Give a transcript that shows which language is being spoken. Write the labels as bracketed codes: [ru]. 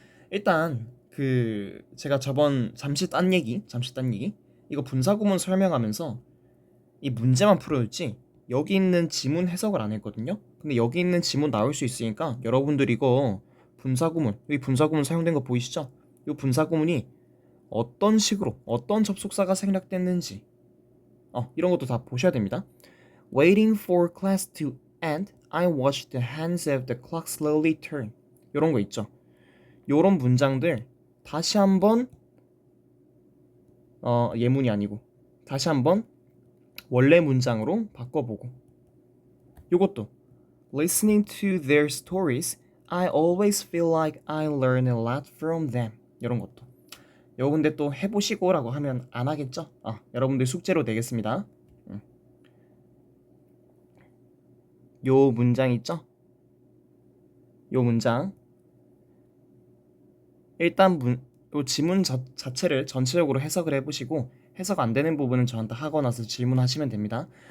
[ko] 일단 제가 저번 잠시 딴 얘기 이거 분사구문 설명하면서 이 문제만 풀어줬지 여기 있는 지문 해석을 안 했거든요. 근데 여기 있는 지문 나올 수 있으니까 여러분들 이거 분사구문, 여기 분사구문 사용된 거 보이시죠? 이 분사구문이 어떤 식으로 어떤 접속사가 생략됐는지 이런 것도 다 보셔야 됩니다. [en] Waiting for class to end, I watched the hands of the clock slowly turn. [ko] 이런 거 있죠. 이런 문장들 다시 한번 예문이 아니고 다시 한번 원래 문장으로 바꿔보고 요것도 [en] Listening to their stories, I always feel like I learn a lot from them. [ko] 이런 것도 요 근데 또 해보시고라고 하면 안 하겠죠? 여러분들 숙제로 내겠습니다. 요 문장 있죠? 요 문장 일단 요 지문 자체를 전체적으로 해석을 해보시고 해석 안 되는 부분은 저한테 하고 나서 질문하시면 됩니다.